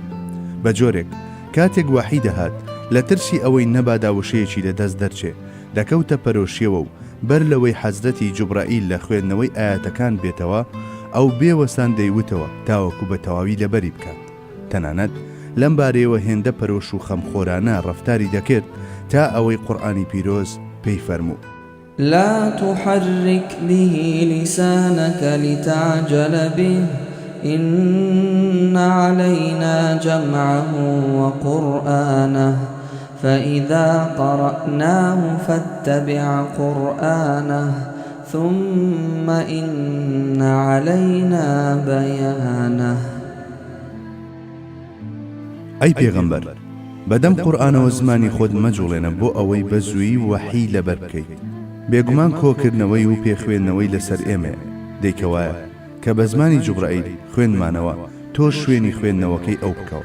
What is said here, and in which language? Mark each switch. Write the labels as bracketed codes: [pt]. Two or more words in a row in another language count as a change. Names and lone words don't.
[ckb] بە جۆرێک کاتێک وحی دەهات لە ترسی ئەوەی نەبادا وشەیەکی لەدەست دەرچێ دەکەوتە پەرۆشیەوە و بەر لەوەی حەزرەتی جوبرائیل لە خوێندنەوەی ئاەتەکان بێتەوە ئەو بێوەسان دەیوتەوە تاوەکو بە تەواوی لەبەری بکات. تەنانەت لەم بارەیەوە هێندە پەرۆش و خەمخۆرانە ڕەفتاری دەکرد تا ئەوەی قورئانی پیرۆز پێی فەرموو: [ar] لا تحرك به لسانك لتعجل به إن علينا جمعه وقرآنه فإذا قرأناه فاتبع قرآنه ثم إن علينا بيانه. [ckb] ئەی پێغەمبەر، بەدەم قورئانەوە زمانی خۆت مەجوڵێنە بۆ ئەوەی بە زوویی وحی لەبەر بکەیت. بێگومان کۆکردنەوەی و پێخوێندنەوەی لەسەر ئێمەیە. دەیکەوایە کە بە زمانی جوبرائیل خوێنمانەوە تۆ شوێنی خوێندنەوەکەی ئەو بکەوە.